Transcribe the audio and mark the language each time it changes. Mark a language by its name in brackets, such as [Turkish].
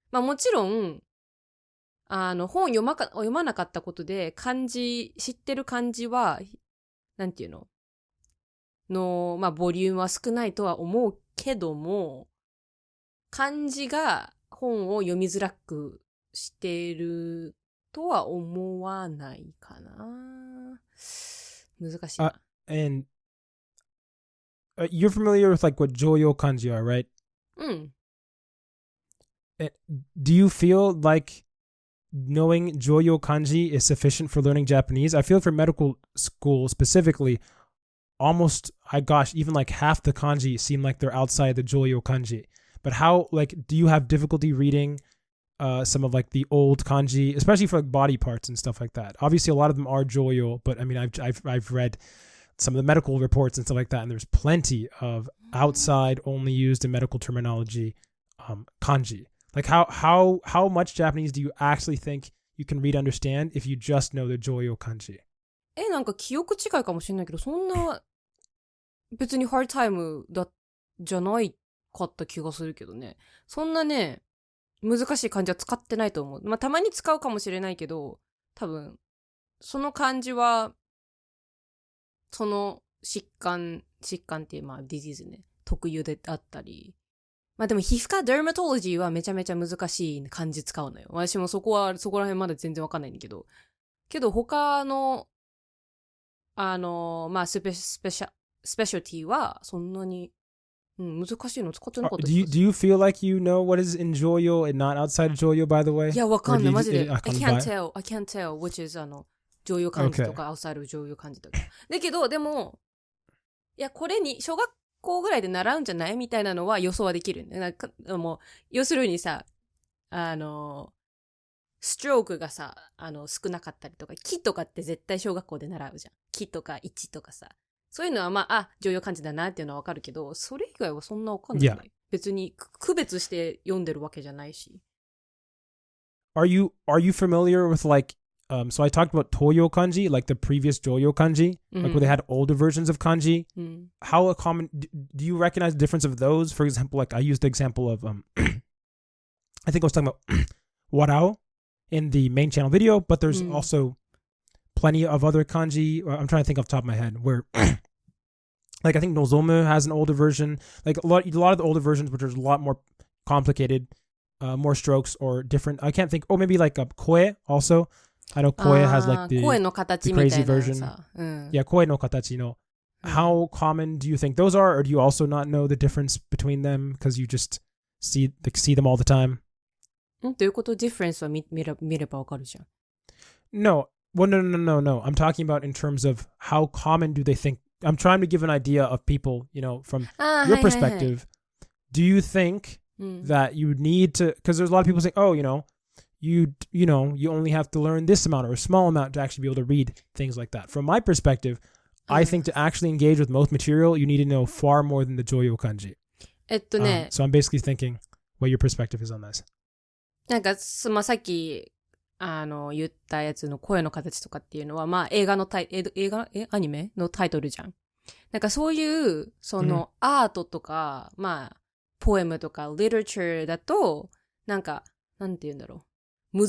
[Japanese] まあもちろん、本読まなかったことで、知ってる漢字は、なんていうのまあボリュームは少ないとは思うけども、漢字が本を読みづらくしているとは思わないかな。難しいな。 [English] And you're familiar with like what Joyo kanji are, right? [Japanese] うん。 [English] Do you feel like knowing Joyo kanji is sufficient for learning Japanese? I feel for medical school specifically, almost, even like half the kanji seem like they're outside the Joyo kanji. But do you have difficulty reading some of like the old kanji, especially for like body parts and stuff like that? Obviously, a lot of them are Joyo, but I mean, I've read some of the medical reports and stuff like that, and there's plenty of outside only used in medical terminology kanji. Like how much Japanese do you actually think you can read understand if you just know the Joyo kanji? [Japanese] なんか記憶違いかもしれないけど、そんな別にハードタイムじゃないかった気がするけどね。そんなね、難しい漢字は使ってないと思う。まあたまに使うかもしれないけど、多分、その漢字は、その疾患っていう、まあディジーズね、特有であったり、まあでも皮膚科デーマトロジーはめちゃめちゃ難しい漢字使うのよ。私もそこら辺まだ全然わかんないんだけど。けど他の、まあスペシャルティはそんなに、難しいの使ってなかった気がする。 [English] Do you feel like you know what is in Joyo and not outside Joyo, by the way? [Japanese] いや、わかんない。マジで。 [English] I can't tell which is Joyo [Japanese] 漢字とか [English] outside Joyo 漢字とか。 [Japanese] だけど、でも、いや、これに、小学校ぐらいで習うんじゃないみたいなのは予想はできる。なんかもう、要するにさ、ストロークがさ、少なかったりとか、木とかって絶対小学校で習うじゃん。木とか1とかさ。そういうのはまあ、常用漢字だなっていうのはわかるけど、それ以外はそんなわかんない。 [English] Yeah. [Japanese] 別に区別して読んでるわけじゃないし。 [English] Are you familiar with like So I talked about Toyo kanji, like the previous Joyo kanji, like where they had older versions of kanji. How common do you recognize the difference of those? For example, like I used the example of I think I was talking about warao in the main channel video, but there's also plenty of other kanji. I'm trying to think off the top of my head where like I think nozomu has an older version, like a lot of the older versions which are a lot more complicated, more strokes or different. I can't think. Oh, maybe like a koe also. I know koe has like the crazy version. Yeah, koe no katachi no. How common do you think those are, or do you also not know the difference between them because you just see them all the time? [Japanese] どういうこと？ difference は見ればわかるじゃん。 [English] No. Well, no. I'm talking about in terms of how common do they think. I'm trying to give an idea of people, from your perspective. Do you think that you need to, because there's a lot of people saying, oh, you only have to learn this amount or a small amount to actually be able to read things like that. From my perspective, I think to actually engage with most material, you need to know far more than the Joyo kanji. So I'm basically thinking what your perspective is on this. [Japanese] なんか、さっき、言ったやつの声の形とかっていうのは、まあ、アニメのタイトルじゃん。なんかそういう、アートとか、まあ、ポエムとか、リテラチャーだと、なんか、なんて言うんだろう。